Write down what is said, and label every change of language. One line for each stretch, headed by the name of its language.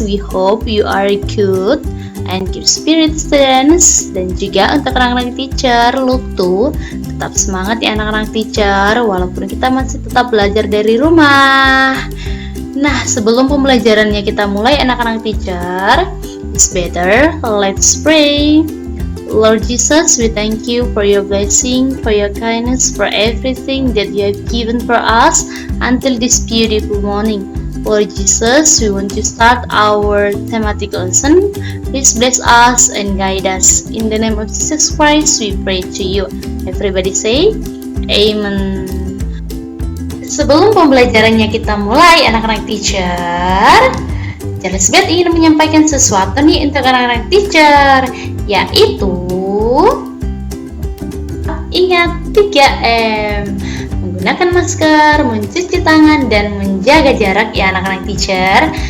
English: We hope you are good and keep spirit students.
Indonesian: Dan juga untuk anak-anak teacher Lutu, tetap semangat ya anak-anak teacher walaupun kita masih tetap belajar dari rumah. Nah, sebelum pembelajarannya kita mulai anak-anak teacher,
English: it's better let's pray. Lord Jesus, we thank you for your blessing, for your kindness, for everything that you have given for us until this beautiful morning. Lord Jesus, we want to start our thematic lesson. Please bless us and guide us. In the name of Jesus Christ, we pray to you. Everybody say, Amen.
Indonesian: Sebelum pembelajarannya kita mulai, anak-anak teacher, Elizabeth ingin menyampaikan sesuatu nih untuk anak-anak teacher, yaitu ingat 3M, menggunakan masker, mencuci tangan, dan menjaga jarak ya anak-anak teacher.